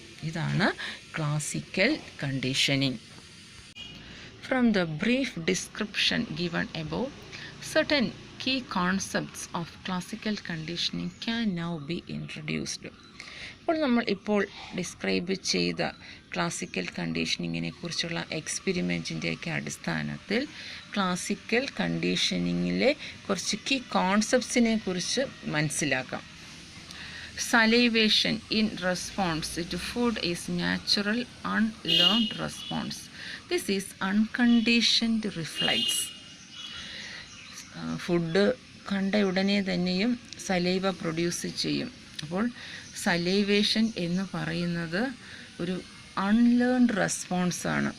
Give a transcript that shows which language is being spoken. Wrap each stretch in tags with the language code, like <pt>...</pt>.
<ml>ഇതാണ് classical conditioning.</ml> <en>From the brief description given above, certain key concepts of classical conditioning can now be introduced.</en> <ml>അപ്പോൾ നമ്മൾ ഇപ്പോൾ describe ചെയ്ത classical കണ്ടീഷനിങ്ങിനെ കുറിച്ചുള്ള എക്സ്പെരിമെൻറ്റിൻ്റെയൊക്കെ അടിസ്ഥാനത്തിൽ ക്ലാസിക്കൽ കണ്ടീഷനിങ്ങിലെ കുറച്ച് കീ കോൺസെപ്റ്റ്സിനെ കുറിച്ച് മനസ്സിലാക്കാം.</ml> <en>Salivation in response to food is natural, unlearned response. This is unconditioned reflex.</en> <ml>Food കണ്ട ഉടനെ തന്നെയും സലൈവ പ്രൊഡ്യൂസ് ചെയ്യും. അപ്പോൾ സലൈവേഷൻ എന്ന് പറയുന്നത് ഒരു അൺലേൺഡ് റെസ്പോൺസാണ്.</ml>